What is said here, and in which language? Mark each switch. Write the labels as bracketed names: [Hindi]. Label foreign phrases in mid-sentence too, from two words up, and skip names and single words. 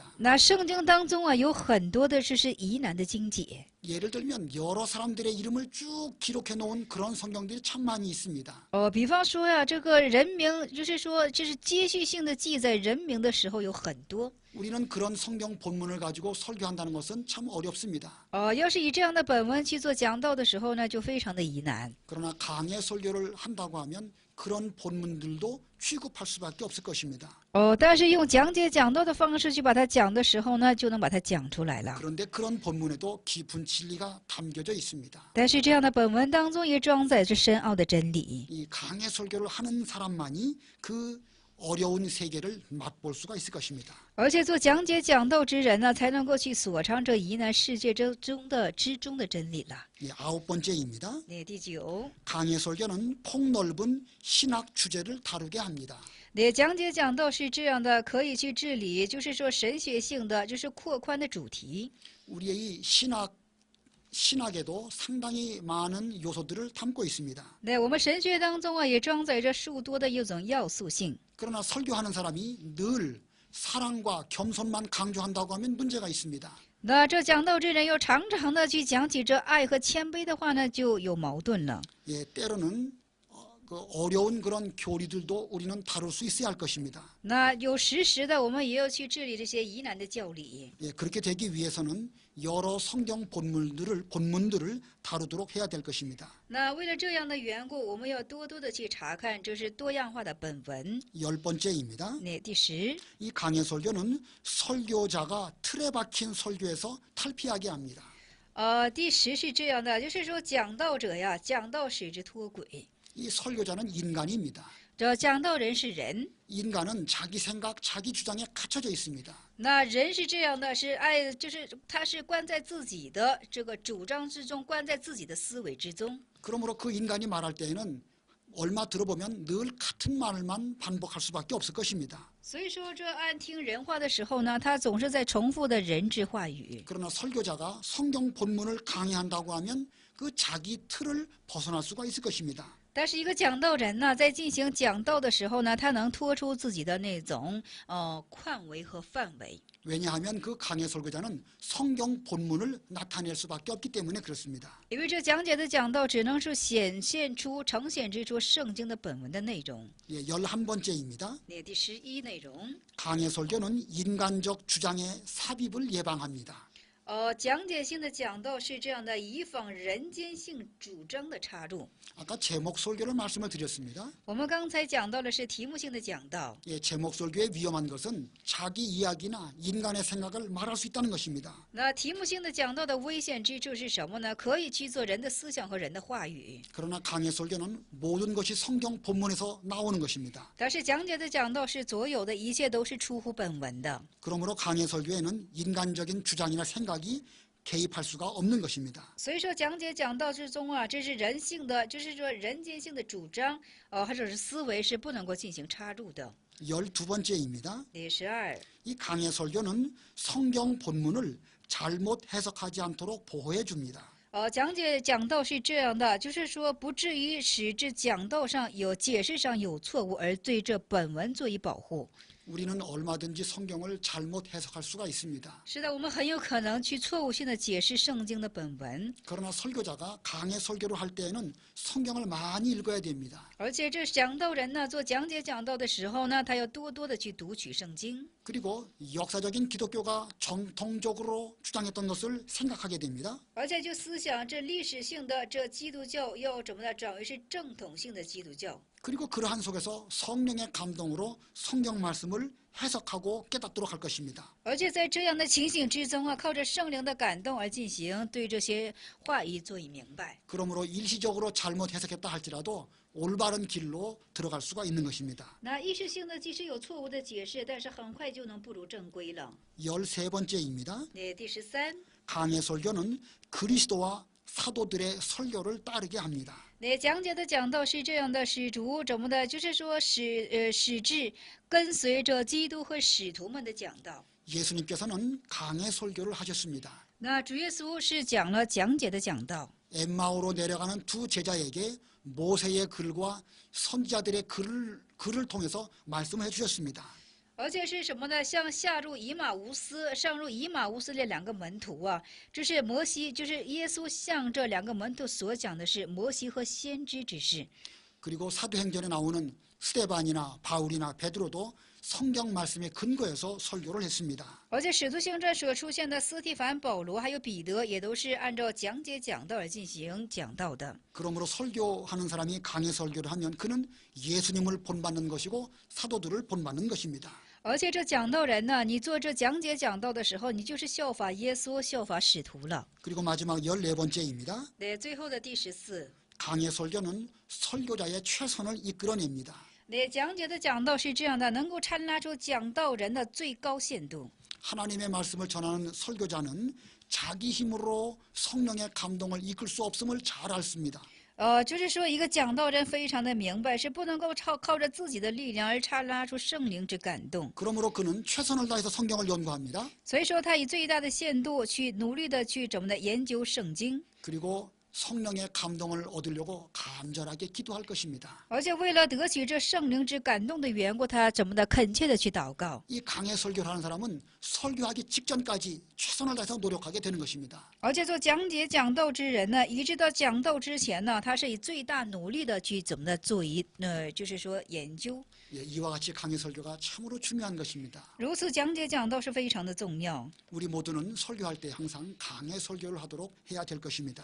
[Chinese] 那圣经当中啊，有很多的是疑难的经解。 [Korean] 예를 들면 여러 사람들의 이름을 쭉 기록해 놓은 그런 성경들이 참 많이 있습니다. [Chinese] 比方说呀，这个人名，就是说，就是接续性的记载人名的时候有很多。 [Korean] 우리는 그런 성경 본문을 가지고 설교한다는 것은 참 어렵습니다. [Chinese] 要是以这样的本文去做讲道的时候呢，就非常的疑难。 [Korean] 그러나 강해 설교를 한다고 하면 그런 본문들도 취급할 수밖에 없을 것입니다. [Chinese] 但是用讲解讲道的方式去把它讲的时候呢，就能把它讲出来了。 [Korean] 그런데 그런 본문에도 깊은 진리가 담겨져 있습니다. [Chinese] 但是这样的本文当中也装载着深奥的真理。 [Korean] 이 강해 설교를 하는 사람만이 그 어려운 세계를 맛볼 수가 있을 것입니다. [Chinese] 而且做讲解讲道之人呢，才能够去所尝这疑难世界之中的真理了。 [Korean] 예, 9번째입니다. [Chinese] 네, 第9。 [Korean] 강해 설교는 폭넓은 신학 주제를 다루게 합니다. 네， [Chinese] 讲解讲道是这样的，可以去治理，就是说神学性的，就是扩宽的主题。 [Korean] 우리의 이 신학에도 상당히 많은 요소들을 담고 있습니다. [Chinese] 对，我们神学当中啊，也装载着数多的一种要素性。 [Korean] 그러나 설교하는 사람이 늘 사랑과 겸손만 강조한다고 하면 문제가 있습니다. [Chinese] 那这讲道之人又常常的去讲起这爱和谦卑的话呢，就有矛盾了。 [Korean] 예, 때로는 그 어려운 그런 교리들도 우리는 다룰 수 있어야 할 것입니다. [Chinese] 那有时的，我们也要去治理这些疑难的教理。 [Korean] 예, 그렇게 되기 위해서는 여러 성경 본문들을 다루도록 해야 될 것입니다. [Chinese] 那为了这样的缘故，我们要多多的去查看，就是多样化的本文。 [Korean] 10번째입니다. [Chinese] 那第10。 [Korean] 이 강해 설교는 설교자가 틀에 박힌 설교에서 탈피하게 합니다. [Chinese] 第10是这样的，就是说讲道者呀，讲道使之脱轨。 [Korean] 이 설교자는 인간입니다. [Chinese] 这讲道人是人， [Korean] 인간은 자기 생각, 자기 주장에 갇혀져 있습니다. [Chinese] 那人是这样的，是爱，就是他是关在自己的这个主张之中，关在自己的思维之中。 [Korean] 그러므로 그 인간이 말할 때에는 얼마 들어보면 늘 같은 말만 반복할 수밖에 없을 것입니다. [Chinese] 所以说，这按听人话的时候呢，他总是在重复的人之话语。 [Korean] 그러나 설교자가 성경 본문을 강의한다고 하면 그 자기 틀을 벗어날 수가 있을 것입니다. [Chinese] 但是一个讲道人呢，在进行讲道的时候呢，他能脱出自己的那种范围和范围。 [Korean] 왜냐하면 그 강해 설교자는 성경 본문을 나타낼 수밖에 없기 때문에 그렇습니다. [Chinese] 因为这讲解的讲道只能是呈现出圣经的本文的内容。 [Korean] 예, 11번째입니다. [Chinese] 那第11内容， [Korean] 강해 설교는 인간적 주장의 삽입을 예방합니다. [Chinese] 讲解性的讲道是这样的，以防人间性主张的插入。 [Korean] 아까 제목 설교를 말씀을 드렸습니다. [Chinese] 我们刚才讲到的是题目性的讲道。 [Korean] 예, 제목 설교의 위험한 것은 자기 이야기나 인간의 생각을 말할 수 있다는 것입니다. [Chinese] 那题目性的讲道的危险之处是什么呢？可以去做人的思想和人的话语。 [Korean] 그러나 강해 설교는 모든 것이 성경 본문에서 나오는 것입니다. [Chinese] 但是讲解的讲道是所有的一切都是出乎本文的。 [Korean] 그러므로 강해 설교에는 인간적인 주장이나 생각이 개입할 수가 없는 것입니다. [Chinese] 所以说，讲解讲道之中啊，这是人性的，就是说人间性的主张，或者是思维是不能够进行插入的。 [Korean] 12번째입니다. [Chinese] 第12， [Korean] 이 강해 설교는 성경 본문을 잘못 해석하지 않도록 보호해 줍니다. [Chinese] 讲解讲道是这样的，就是说不至于使这讲道上有解释上有错误，而对这本文做以保护。 [Korean] 우리는 얼마든지 성경을 잘못 해석할 수가 있습니다. [Chinese] 是的，我们很有可能去错误性的解释圣经的本文。 [Korean] 그러나 설교자가 강해 설교를 할 때에는 성경을 많이 읽어야 됩니다. [Chinese] 而且这讲道人呢，做讲解讲道的时候呢，他要多多的去读取圣经。 [Korean] 그리고 역사적인 기독교가 정통적으로 주장했던 것을 생각하게 됩니다. [Chinese] 而且就思想这历史性的这基督教要怎么的转为是正统性的基督教。 [Korean] 그리고 그러한 속에서 성령의 감동으로 성경 말씀을 해석하고 깨닫도록 할 것입니다. [Chinese] 而且在这样的情形之中啊，靠着圣灵的感动而进行对这些话语做以明白。 [Korean] 그러므로 일시적으로 잘못 해석했다 할지라도 올바른 길로 들어갈 수가 있는 것입니다. [Chinese] 那意识性的即使有错误的解释，但是很快就能步入正规了。 [Korean] 13번째입니다. [Chinese] 那第13， [Korean] 강해 설교는 그리스도와 사도들의 설교를 따르게 합니다. [Chinese] 那讲解的讲道是这样的，使徒怎么的，就是说使至跟随着基督和使徒们的讲道。 [Korean] 예수님께서는 강해 설교를 하셨습니다. [Chinese] 那主耶稣是讲了讲解的讲道。 [Korean] 엠마오로 내려가는 두 제자에게 모세의 글과 선지자들의 글을 통해서 말씀을 해주셨습니다. [Chinese] 而且是什么呢？像下入以马无斯、上入以马无斯的两个门徒啊，就是摩西，就是耶稣向这两个门徒所讲的是摩西和先知之事。 [Korean] 그리고 사도행전에 나오는 스데반이나 바울이나 베드로도 성경 말씀에 근거해서 설교를 했습니다. [Chinese] 而且使徒行传所出现的斯提凡、保罗还有彼得，也都是按照讲解讲道而进行讲道的。 [Korean] 그러므로 설교하는 사람이 강해 설교를 하면 그는 예수님을 본받는 것이고 사도들을 본받는 것입니다. [Chinese] 而且这讲道人呢，你做这讲解讲道的时候，你就是效法耶稣、效法使徒了。 [Korean] 그리고 마지막 14번째입니다. [Chinese] 对，最后的第14， [Korean] 강해 설교는 설교자의 최선을 이끌어냅니다. 네, [Chinese] 讲解的讲道是这样的，能够掺拉出讲道人的最高限度。 [Korean] 하나님의 말씀을 전하는 설교자는 자기 힘으로 성령의 감동을 이끌 수 없음을 잘 알습니다. [Chinese] 就是说，一个讲道人非常的明白，是不能够靠着自己的力量而掺拉出圣灵之感动。 [Korean] 그러므로 그는 최선을 다해서 성경을 연구합니다. [Chinese] 所以说，他以最大的限度去努力的去怎么的研究圣经， [Korean] 그리고 성령의 감동을 얻으려고 간절하게 기도할 것입니다. [Chinese] 而且为了得取这圣灵之感动的缘故，他怎么的恳切的去祷告。 [Korean] 이 강해 설교를 하는 사람은 설교하기 직전까지 최선을 다해서 노력하게 되는 것입니다. [Chinese] 而且做讲解讲道之人呢，一直到讲道之前呢，他是以最大努力的去怎么的做就是说研究。 [Korean] 예, 이와 같이 강해 설교가 참으로 중요한 것입니다. [Chinese] 如此讲解讲道是非常的重要。 [Korean] 우리 모두는 설교할 때 항상 강해 설교를 하도록 해야 될 것입니다.